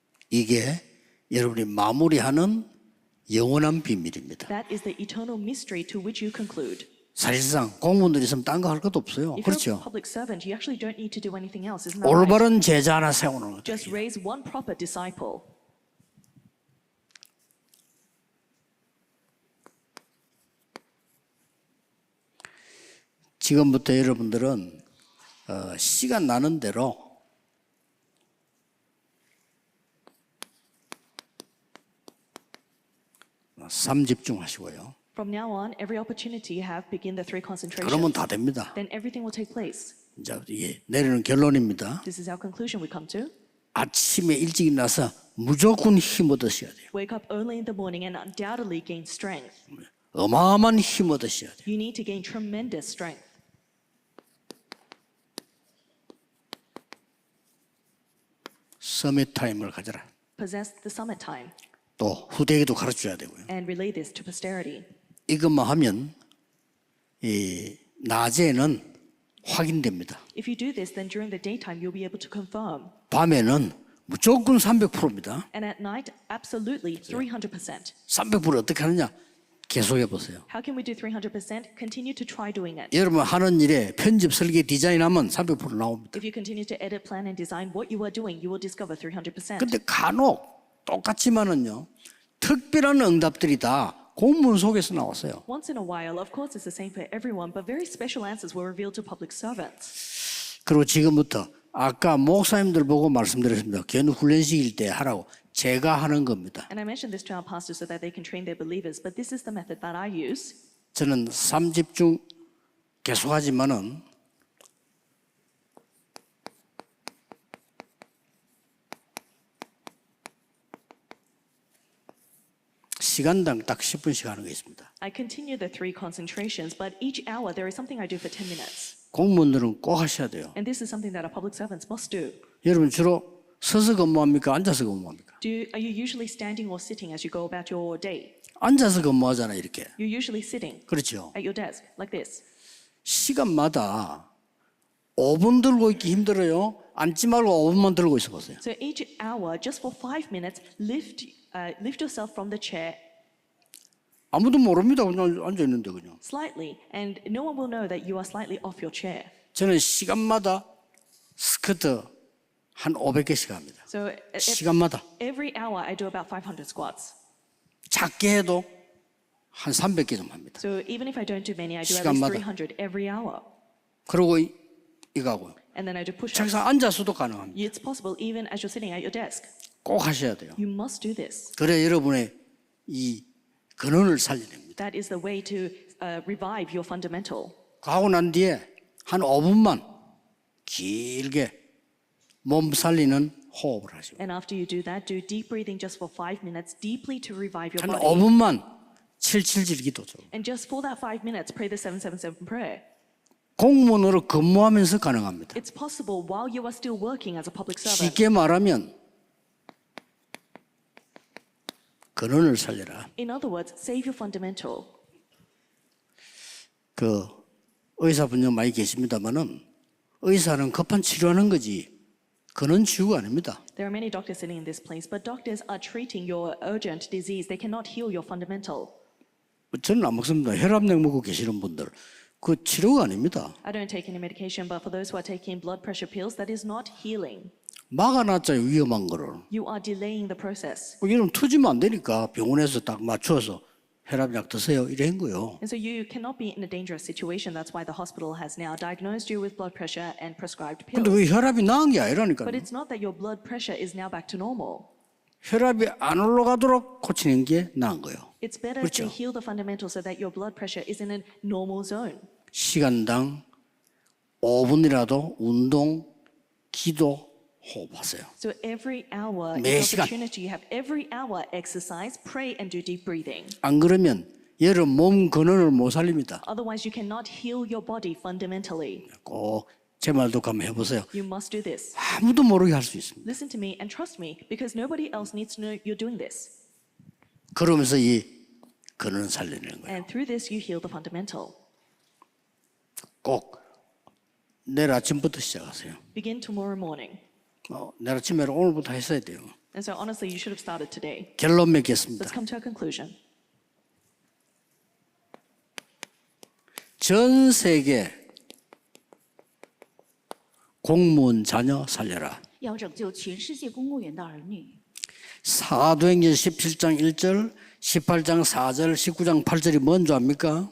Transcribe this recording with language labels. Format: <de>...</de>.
<ko>이게 여러분이 마무리하는 영원한 비밀입니다.</ko> <en>That is the eternal mystery to which you conclude.</en> <ko>사실상 공무원들이 있으면 딴 거 할 것도 없어요.</ko> <en>If you're a</en> <ko>그렇죠?</ko> <en>public servant, you actually don't need to do anything else, isn't that right?</en> <ko>올바른 제자 하나 세우는 거죠.</ko> <en>Just raise one proper disciple.</en> <ko>지금부터 여러분들은 시간 나는 대로 삼집중하시고요.</ko> <en>From now on, every opportunity you have, begin the 3 concentrations.</en> <ko>그러면 다 됩니다.</ko> <en>Then everything will take place.</en> <ko>이제 이게 내리는 결론입니다.</ko> <en>This is our conclusion we come to.</en> <ko>아침에 일찍 일어나서 무조건 힘 얻으셔야 돼요.</ko> <en>Wake up early in the morning and undoubtedly gain strength.</en> <ko>어마어마한 힘 얻으셔야 돼요.</ko> <en>You need to gain tremendous strength.</en> <ko>서밋 타임을 가져라.</ko> <en>Possess the summit time</en> <ko>또 후대에게도 가르쳐야 되고요.</ko> <en>and relay this to posterity.</en> <ko>이것만 하면 이 낮에는 확인됩니다.</ko> <en>If you do this, then during the daytime you'll be able to confirm.</en> <ko>밤에는 무조건 300%입니다.</ko> <en>And at night, absolutely 300%.</en> <ko>300% 어떻게 하느냐? 계속해 보세요.</ko> <en>How can we do 300%? Continue to try doing it.</en> <ko>여러분 하는 일에 편집, 설계, 디자인하면 300% 나옵니다.</ko> <en>If you continue to edit, plan, and design what you are doing, you will discover 300%.</en> <ko>근데 간혹 똑같지만은요. 특별한 응답들이 다 공문 속에서 나왔어요.</ko> <en>Once in a while, of course, it's the same for everyone, but very special answers were revealed to public servants.</en> <ko>그리고 지금부터 아까 목사님들 보고 말씀드렸습니다. 견 훈련식일 때 하라고 제가 하는 겁니다.</ko> <en>And I mentioned this to our pastors so that they can train their believers, but this is the method that I use.</en> <ko>저는 3집중 계속하지만은 시간당 딱 10분씩 하는 게 있습니다.</ko> <en>I continue the 3 concentrations, but each hour there is something I do for 10 minutes.</en> <ko>공무원들은 꼭 하셔야 돼요.</ko> <en>And this is something that our public servants must do.</en> <ko>여러분 주로 서서 근무합니까? 앉아서 근무합니까?</ko> <en>Are you usually standing or sitting as you go about your day?</en> <ko>앉아서 근무하잖아요, 이렇게.</ko> <en>You're usually sitting</en> <ko>그렇죠.</ko> <en>at your desk, like this.</en> <ko>시간마다 5분 들고 있기 힘들어요. 앉지 말고 5분만 들고 있어 보세요.</ko> <en>So each hour, just for 5 minutes, lift yourself from the chair</en> <ko>아무도 모릅니다. 그냥 앉아 있는데 그냥.</ko> <en>slightly, and no one will know that you are slightly off your chair.</en> <ko>저는 시간마다 스쿼트 한 500개씩 합니다.</ko> <en>So</en> <ko>시간마다.</ko> <en>every hour I do about 500 squats.</en> <ko>작게 해도 한 300개 좀 합니다.</ko> <en>So even if I don't do many, I do at least</en> <ko>시간마다.</ko> <en>300 every hour.</en> <ko>그리고 이거 하고요.</ko> <en>And then I do push-ups.</en> <ko>책상 앉아서도 가능합니다.</ko> <en>It's possible even as you're sitting at your desk.</en> <ko>꼭 하셔야 돼요.</ko> <en>You must do this.</en> <ko>그래 여러분의 이 근원을 살려냅니다.</ko> <en>That is the way to revive your fundamental.</en> <ko>하고 난 뒤에 한 5분만 길게 몸 살리는 호흡을 하시고</ko> <en>And after you do that, do deep breathing just for 5 minutes, deeply to revive your</en> <ko>한</ko> <en>body.</en> <ko>5분만 777 기도죠.</ko> <en>And just for that 5 minutes, pray the 777 prayer.</en> <ko>공무원으로 근무하면서 가능합니다.</ko> <en>It's possible while you are still working as a public servant.</en> <ko>쉽게 말하면 근원을 살려라.</ko> <en>In other words, save your fundamental.</en> <ko>그 의사분들 많이 계십니다만은 의사는 급한 치료하는 거지 근원 치유가 아닙니다.</ko> <en>There are many doctors sitting in this place, but doctors are treating your urgent disease. They cannot heal your fundamental.</en> <ko>저는 안 먹습니다. 혈압약 먹고 계시는 분들 그 치료가 아닙니다.</ko> <en>I don't take any medication, but for those who are taking blood pressure pills, that is not healing.</en> <ko>막아놨잖아요 위험한 거를.</ko> <en>You are delaying the process.</en> <ko>이런 터지면 안 되니까 병원에서 딱 맞춰서 혈압약 드세요 이래 한 거예요.</ko> <en>And so you cannot be in a dangerous situation. That's why the hospital has now diagnosed you with blood pressure and prescribed</en> <ko>근데</ko> <en>pills.</en> <ko>왜 혈압이 나은 게 아니라니까요.</ko> <en>But it's not that your blood pressure is now back to normal.</en> <ko>혈압이 안 올라가도록 고치는 게 나은 거예요.</ko> <en>It's better</en> <ko>그렇죠.</ko> <en>to heal the fundamentals so that your blood pressure is in a normal zone.</en> <ko>시간당 5분이라도 운동, 기도, 호흡하세요.</ko> <en>So every hour</en> <ko>매</ko> <en>is</en> <ko>시간.</ko> <en>opportunity. You have every hour exercise, pray and do deep breathing.</en> <ko>안 그러면 여러분 몸 근원을 못 살립니다.</ko> <en>Otherwise, you cannot heal your body fundamentally.</en> <ko>꼭 제 말도 한번 해보세요.</ko> <en>You must do this.</en> <ko>아무도 모르게 할 수 있습니다.</ko> <en>Listen to me and trust me because nobody else needs to know you're doing this.</en> <ko>그러면서 이 근원을 살려내는 거예요.</ko> <en>And through this, you heal the fundamental.</en> <ko>꼭 내일 아침부터 시작하세요.</ko> <en>Begin tomorrow morning.</en> <ko>내일 아침에 오늘부터 했어야 돼요.</ko> <en>And so honestly, you should have started today.</en> <ko>결론 맺겠습니다.</ko> <en>Let's come to a conclusion.</en> <ko>전 세계 공무원 자녀 살려라.</ko> <zh>要拯救全世界公务员的儿女。</zh> <ko>사도행전 17장 1절, 18장 4절, 19장 8절이 뭔 줄 압니까?</ko>